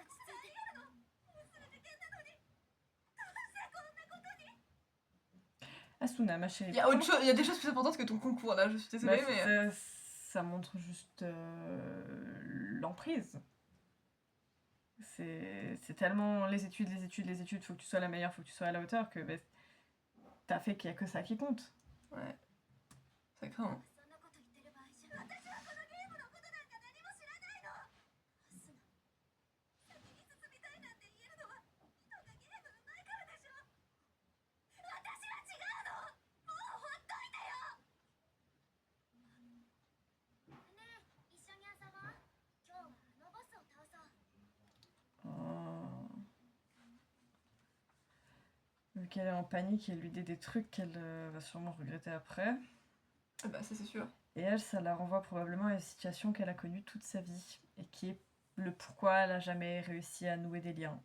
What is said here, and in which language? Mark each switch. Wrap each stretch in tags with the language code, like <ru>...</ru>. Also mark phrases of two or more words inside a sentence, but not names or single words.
<ja>落ち着いて</ja> <fr>Asuna, ma chérie. Il y a autre chose, il y a des choses plus importantes que ton concours là, je suis désolée, Bah, mais. ça montre juste l'emprise. C'est tellement les études, faut que tu sois la meilleure, faut que tu sois à la hauteur que bah, t'as fait qu'il y a que ça qui compte. Ouais. Ça craint. Hein.</fr> <ja>そんなこと言ってる場合じゃ私はこのゲームのことなんか何も知らないのアスナ先に進みたいなんて言えるのは人がゲーム上手いからでしょ私は違うのもうほっといてよねえ一緒に遊ぼう今日はあのボスを倒そう</ja> <fr>Vu qu'elle est en panique, elle lui dit des trucs qu'elle va sûrement regretter après. Ah bah ça c'est sûr. Et elle, ça la renvoie probablement à une situation qu'elle a connue toute sa vie et qui est le pourquoi elle a jamais réussi à nouer des liens.</fr>